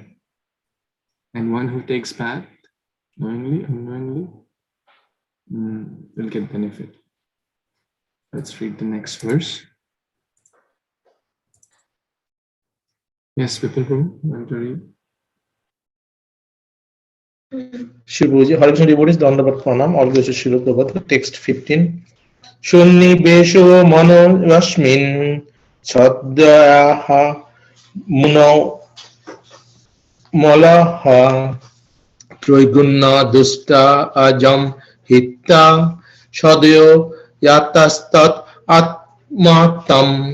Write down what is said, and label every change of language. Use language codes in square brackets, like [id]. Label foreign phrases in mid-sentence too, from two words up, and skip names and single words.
[en] And one who takes bath, knowingly, unknowingly, will get benefit. Let's read the next verse. Yes, Vipul Prabhu, you want to read? Shibuji, Hare Kṛṣṇa devotees, [sa] Dandavat Pranam, [en] all goes to Śrīla Prabhupada, text 15. [sa] Shunnibesho mano rasmin sadhyaha muno malaha trigunna dusta ajam hitta sadyo yatastat atmatam.